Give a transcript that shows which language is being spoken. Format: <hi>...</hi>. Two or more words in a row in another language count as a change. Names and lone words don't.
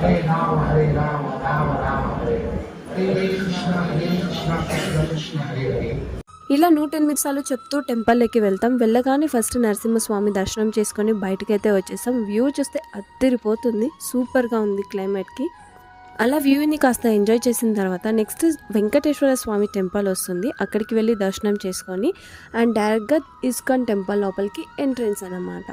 <sa>हरे राम राम राम हरे हरे कृष्ण कृष्ण कृष्ण हरे हरे.</sa> <te>ఇలా 108 సార్లు చెప్తూ టెంపుల్లోకి వెళ్తాం. వెళ్ళగానే ఫస్ట్ నరసింహస్వామి దర్శనం చేసుకొని బయటకైతే వచ్చేసాం. వ్యూ చూస్తే అద్దరిపోతుంది, సూపర్గా ఉంది క్లైమేట్కి. అలా వ్యూని కాస్త ఎంజాయ్ చేసిన తర్వాత నెక్స్ట్ వెంకటేశ్వర స్వామి టెంపుల్ వస్తుంది. అక్కడికి వెళ్ళి దర్శనం చేసుకొని</te> <en>and directly</en> <te>ఇస్కాన్ టెంపుల్ లోపలికి ఎంట్రన్స్ అన్నమాట.</te>